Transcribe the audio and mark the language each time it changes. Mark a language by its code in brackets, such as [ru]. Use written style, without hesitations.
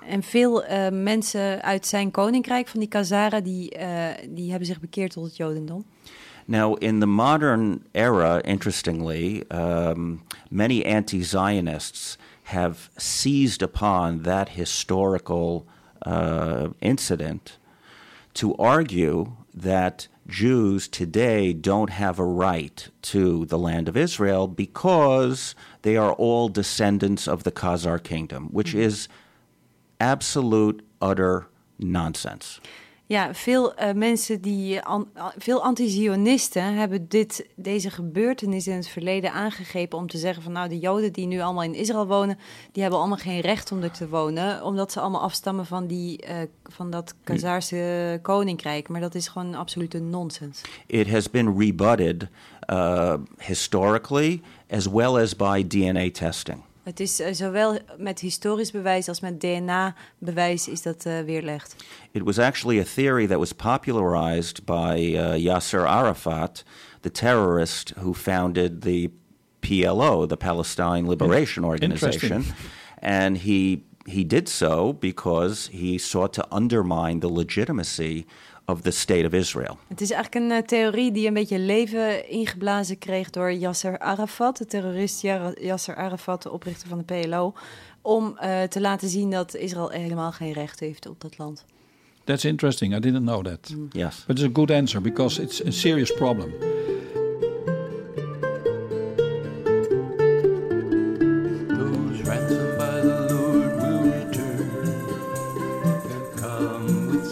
[nl] En veel mensen uit zijn koninkrijk van die Khazaren die hebben zich bekeerd tot het Jodendom. [en] Now, in the modern era, interestingly, many anti-Zionists have seized upon that historical incident to argue that Jews today don't have a right to the land of Israel because they are all descendants of the Khazar kingdom, which is absolute, utter nonsense. [nl] Ja, veel anti-Zionisten hebben deze gebeurtenis in het verleden aangegrepen om te zeggen van nou, de Joden die nu allemaal in Israël wonen, die hebben allemaal geen recht om er te wonen, omdat ze allemaal afstammen van dat Khazarse koninkrijk. Maar dat is gewoon absolute nonsens. [en] It has been rebutted historically as well as by DNA testing. [nl] Het is zowel met historisch bewijs als met DNA-bewijs is dat weerlegd. [en] It was actually a theory that was popularized by Yasser Arafat, the terrorist who founded the PLO, the Palestine Liberation Organization. And he did so because he sought to undermine the legitimacy of the state of Israel. [nl] Het is eigenlijk een theorie die een beetje leven ingeblazen kreeg door Yasser Arafat, de terrorist Yasser Arafat, de oprichter van de PLO, om te laten zien dat Israël helemaal geen recht heeft op dat land. [en] That's interesting. I didn't know that. Yes. But it's a good answer because it's a serious problem. Those ransomed by the Lord will return and come.